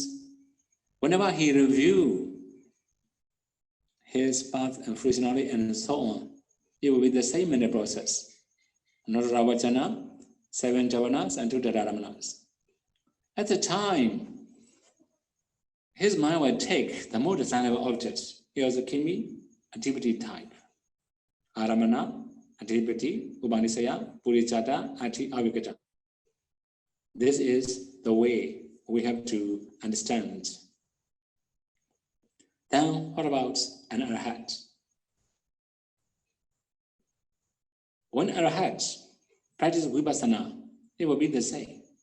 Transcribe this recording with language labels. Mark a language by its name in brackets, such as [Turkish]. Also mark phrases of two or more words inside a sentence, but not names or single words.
[English] Whenever he review his path and fruition knowledge and so on, it will be the same in the process. Notaravachana, 7 javanas and 2 dadaramanas. At the time, his mind will take the more desirable objects. It also can be adhipati type. [Pali] Aramana, adhipati, upanisaya, purichata, ati avikata. [English] This is the way we have to understand. Then what about an arahat? When arahat practice vipassana, it will be the same.